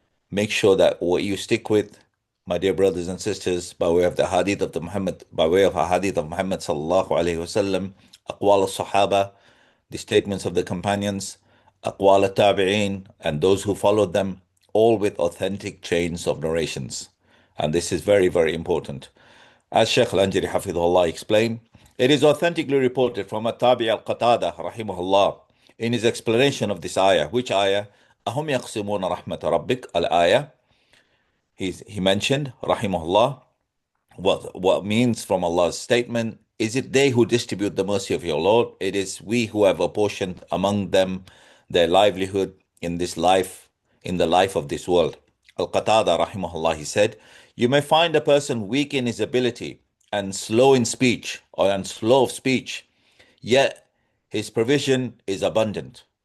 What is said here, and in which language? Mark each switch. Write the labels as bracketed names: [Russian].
[English] Make sure that what you stick with, my dear brothers and sisters, by way of the hadith of the Muhammad, by way of a hadith of Muhammad sallallahu alaihi wasallam, aqwal al-sahaba, the statements of the companions, aqwal al-tabi'een, and those who followed them, all with authentic chains of narrations. And this is very, very important. As Shaykh Al-Anjari Hafidhahullah explained, it is authentically reported from Tabi al-Qatada rahimahullah in his explanation of this ayah. Which ayah? [Arabic] أهم يقسمون رحمة ربك al-ayah. [English] He mentioned rahimahullah what means from Allah's statement. Is it they who distribute the mercy of your Lord? It is we who have apportioned among them their livelihood in this life, in the life of this world. Al-Qatada rahimahullah, he said, you may find a person weak in his ability and slow in speech and slow of speech, yet his provision is abundant.